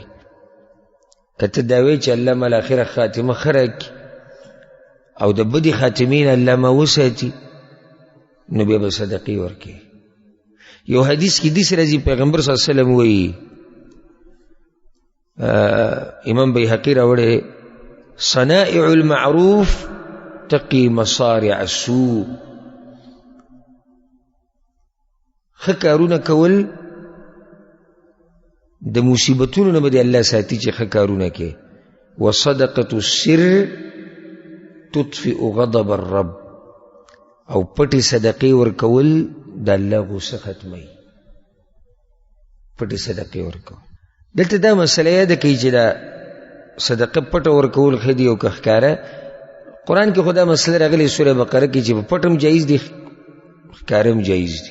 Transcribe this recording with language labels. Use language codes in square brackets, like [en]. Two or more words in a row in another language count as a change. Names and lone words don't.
[ps] که ته دا وایې چې الله ما له آخره خاتمه ښه راکړي او د بدې خاتمې نه الله ما وساتي، نو بیا به صدقې ورکوي. یو حدیث کې داسې راځي پیغمبر [ar] صلی الله علیه وسلم [ps] وایي، امام بیهقي راوړی، [ar] صنائع المعروف تقي مصارع السوء. [ps] ښه کارونه کول د مصیبتونو نه به دې الله ساتي چې ښه کارونه کوي. [ar] وصدقة السر تطفئ غضب الرب. [ps] او پټې صدقې ورکول د الله غوسه ختموي. پټې صدقې ورکول دلته دا مسله یاده کوي چې دا صدقه پټه ورکول ښه دي او که ښکاره. قرآن کې خو دا مسله راغلې سوره بقره کې چې په پټ هم جایز دي ښکاره هم جایز دي.